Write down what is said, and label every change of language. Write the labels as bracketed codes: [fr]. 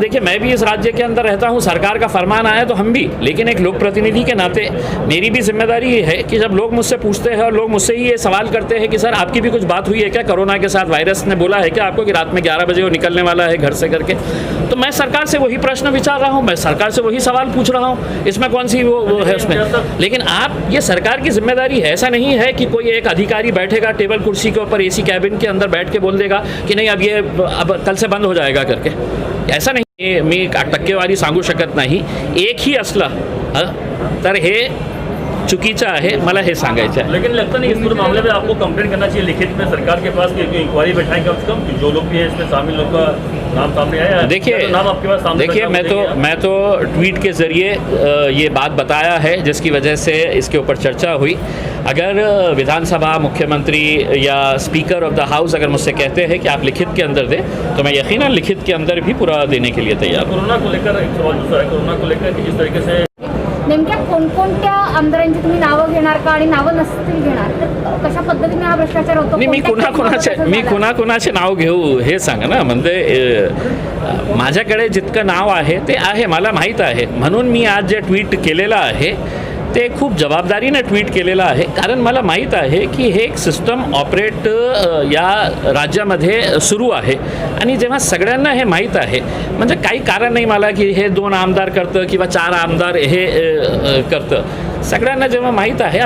[hi] देखिए, मैं भी इस राज्य के अंदर रहता हूँ, सरकार का फरमान आया तो हम भी, लेकिन एक लोक प्रतिनिधि के नाते मेरी भी जिम्मेदारी ये है कि जब लोग मुझसे पूछते हैं और लोग मुझसे ही ये सवाल करते हैं कि सर आपकी भी कुछ बात हुई है क्या कोरोना के साथ, वायरस ने बोला है क्या आपको कि रात में 11 बजे वो निकलने वाला है घर से करके, तो मैं सरकार से वही प्रश्न विचार रहा हूँ, मैं सरकार से वही सवाल पूछ रहा हूँ, इसमें कौन सी वो है उसमें। लेकिन आप, ये सरकार की जिम्मेदारी है, ऐसा नहीं है कि कोई एक अधिकारी बैठेगा टेबल कुर्सी के ऊपर AC कैबिन के अंदर बैठ के बोल देगा कि नहीं अब कल से बंद हो जाएगा करके। [mr] ऐसा नाही, मी टक्केवारी सांगू शकत नाही। एकही असला तर हे चुकीचं आहे, मला हे सांगायचं है। [hi] लेकिन लगता नहीं इस पूरे मामले में आपको कंप्लेंट करना चाहिए लिखित में सरकार के पास, कि इंक्वायरी बैठाएं कम से कम, जो लोग भी है इसमें शामिल लोग का नाम सामने आया है। देखिए, नाम आपके पास सामने, देखिए, मैं तो ट्वीट के ज़रिए ये बात बताया है जिसकी वजह से इसके ऊपर चर्चा हुई। अगर विधानसभा, मुख्यमंत्री या स्पीकर ऑफ द हाउस अगर मुझसे कहते हैं कि आप लिखित के अंदर दें, तो मैं यकीनन लिखित के अंदर भी पूरा देने के लिए तैयार हूँ। कोरोना को लेकर एक सवाल दूसरा है, कोरोना को लेकर जिस तरीके से [mr] नेमक्या कोणकोणत्या आमदारांची तुम्ही नावं घेणार का आणि नावं नसतील घेणार, तर कशा पद्धतीने हा भ्रष्टाचार होतो? नाही, मी कुणाकुणाचे नाव घेऊ हे सांगा ना. म्हणजे माझ्याकडे जितकं नाव आहे ते आहे, मला माहीत आहे, म्हणून मी आज जे ट्विट केलेलं आहे ते खूप जबाबदारीने ट्विट केलेलं आहे, कारण मला माहीत आहे की हे एक सिस्टम ऑपरेट या राज्यामध्ये सुरू आहे आणि जेव्हा सगळ्यांना हे माहीत आहे, म्हणजे काही कारण नाही मला की हे 2 आमदार करतं किंवा 4 आमदार हे करतं, सगळ्यांना जेव्हा माहीत आहे.